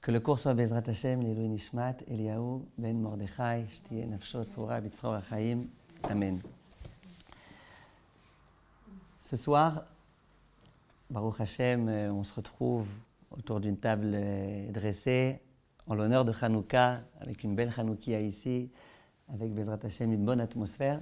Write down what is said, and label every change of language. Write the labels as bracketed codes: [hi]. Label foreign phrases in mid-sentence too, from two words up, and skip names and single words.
[fr] Que le cours soit [he] בעזרת השם, לעילוי נשמת, אליהו, בן מרדכי, תהא נפשו, צרורה, בצרור החיים. [fr] Amen. Ce soir, [he] ברוך השם, [fr] on se retrouve autour d'une table dressée en l'honneur de Hanouka, avec une belle Hanoukia ici, avec [he] בעזרת השם, [fr] une bonne atmosphère.